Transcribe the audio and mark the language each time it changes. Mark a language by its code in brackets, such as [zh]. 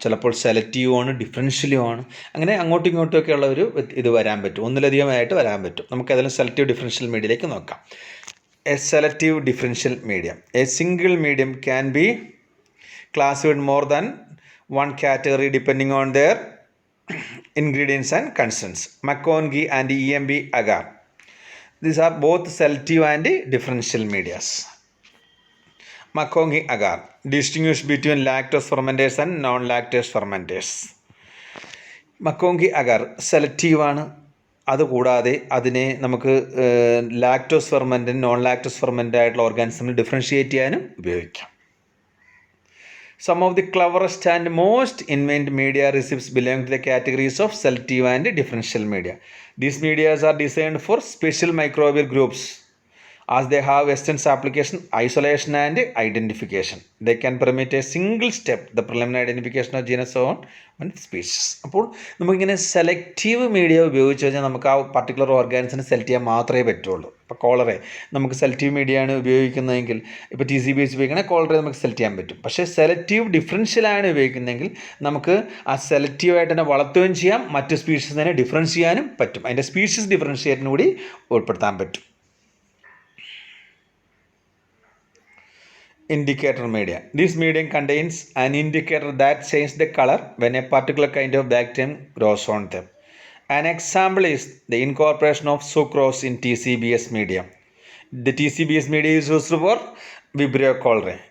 [ml] ചിലപ്പോൾ സെലക്റ്റീവും ആണ് ഡിഫറൻഷ്യലും ആണ്. അങ്ങനെ അങ്ങോട്ടും ഇങ്ങോട്ടും ഒക്കെ ഉള്ള ഒരു ഇത് വരാൻ പറ്റും, ഒന്നിലധികമായിട്ട് വരാൻ പറ്റും. നമുക്കതിൽ സെലക്റ്റീവ് ഡിഫറൻഷ്യൽ മീഡിയയിലേക്ക് നോക്കാം. [en] A selective differential medium, a single medium can be classified more than one category depending on their ingredients and constants. McConaughey and EMB agar, these are both selective and differential medias. McConaughey agar distinguish between lactose fermenters and non-lactose fermenters. [ml] McConaughey agar selective ആണ്. അതുകൂടാതെ അതിനെ നമുക്ക് lactose ഫെർമെൻറ്റും non lactose ferment ആയിട്ടുള്ള ഓർഗാനിസമിൽ differentiate ചെയ്യാനും ഉപയോഗിക്കാം. [en] Some of the cleverest and most invented media recipes belong to the categories of selective and differential media. These media are designed for special microbial groups as they have extensive application, isolation and identification. They can permit a single step, the preliminary identification of genus and species. [ml] അപ്പോൾ നമുക്കിങ്ങനെ selective media ഉപയോഗിച്ച് കഴിഞ്ഞാൽ നമുക്ക് ആ particular ഓർഗാനിസിനെ select ചെയ്യാൻ മാത്രമേ പറ്റുള്ളൂ. ഇപ്പോൾ കോളറെ നമുക്ക് സെലക്റ്റീവ് മീഡിയയാണ് ഉപയോഗിക്കുന്നതെങ്കിൽ, ഇപ്പോൾ TCBS ഉപയോഗിക്കണമെങ്കിൽ കോളറെ നമുക്ക് സെലക്ട് ചെയ്യാൻ പറ്റും. പക്ഷേ സെലക്റ്റീവ് ഡിഫറൻഷ്യലാണ് ഉപയോഗിക്കുന്നതെങ്കിൽ നമുക്ക് ആ സെലക്റ്റീവായിട്ട് തന്നെ വളർത്തുകയും ചെയ്യാം, മറ്റ് സ്പീഷീസിനെ ഡിഫറൻസ് ചെയ്യാനും പറ്റും. അതിൻ്റെ സ്പീഷീസ് ഡിഫറൻഷ്യേറ്റിന് കൂടി ഉൾപ്പെടുത്താൻ പറ്റും. [en] Indicator media. This medium contains an indicator that changes the color when a particular kind of bacterium grows on them. An example is the incorporation of sucrose in TCBS medium. The TCBS media is used for Vibrio cholerae.